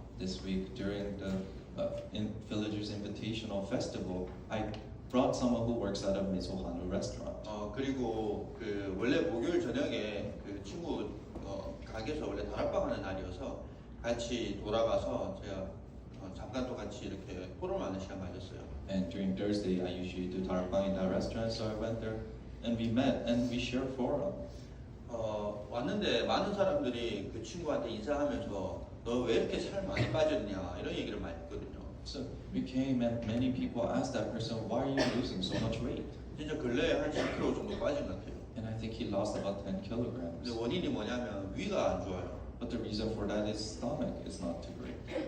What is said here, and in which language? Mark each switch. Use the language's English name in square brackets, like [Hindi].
[English] This week during the Villagers Invitational Festival, I brought someone who works at a Misohanu restaurant. [Korean] 그리고 원래 목요일 저녁에 그 친구 가게에서 원래 다락방 하는 날이어서 같이 돌아가서 제가 잠깐 또 같이 이렇게 토론하는 시간 가졌어요. [English] And during Thursday, I usually do darakbang in that restaurant, so I went there and we met and we shared forum. [Korean] 왔는데 많은 사람들이 그 친구한테 인사하면서 너 왜 이렇게 살 많이 빠졌냐 이런 얘기를 많이 했거든요. [English] So we came and many people asked that person, why are you losing so much weight? [Korean] 진짜 근래에 한 10kg 정도 빠진 것 같아요. [English] And I think he lost about 10 kilograms. [Korean] 근데 원인이 뭐냐면 위가 안 좋아요. [English] But the reason for that is stomach is not too great.